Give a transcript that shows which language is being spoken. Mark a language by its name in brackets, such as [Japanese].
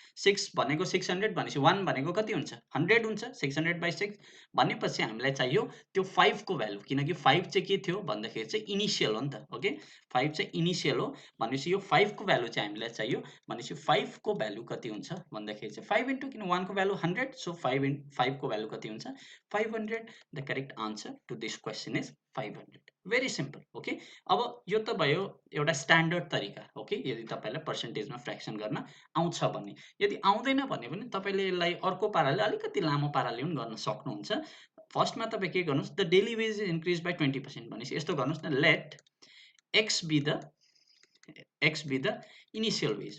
[Nepali] 6 भनेको 600 भनेपछि 1 भनेको कति हुन्छ 100 हुन्छ. 600/6 भनेपछि हामीलाई चाहियो त्यो 5 को भ्यालु, किनकि 5 चाहिँ के थियो भन्दाखेरि चाहिँ इनिशियल हो नि त. ओके, 5 चाहिँ इनिशियल हो. भनेपछि यो 5 को भ्यालु चाहिँ हामीलाई चाहियो. भनेपछि 5 को भ्यालु कति हुन्छ भन्दाखेरि चाहिँ 5 इन्टु, किन 1 को भ्यालु 100, सो 5 को भ्यालु कति हुन्छ 500. [English] The correct answer to this question is 500. Very simple. [Nepali] Okay, अब यो त भयो एउटा स्ट्यान्डर्ड तरिका. ओके, यदि तपाईलाई पर्सेन्टेजमा फ्र्याक्सन गर्न आउँछ भने. यदि आउँदैन भने पनि तपाईले यसलाई अर्को पाराले अलिकति लामो पाराले पनि गर्न सक्नुहुन्छ. फर्स्टमा तपाई के गर्नुस्, [English] the daily wage is increase by 20% [Nepali] भनेपछि यस्तो गर्नुस् न, [English] Let x be the initial wage.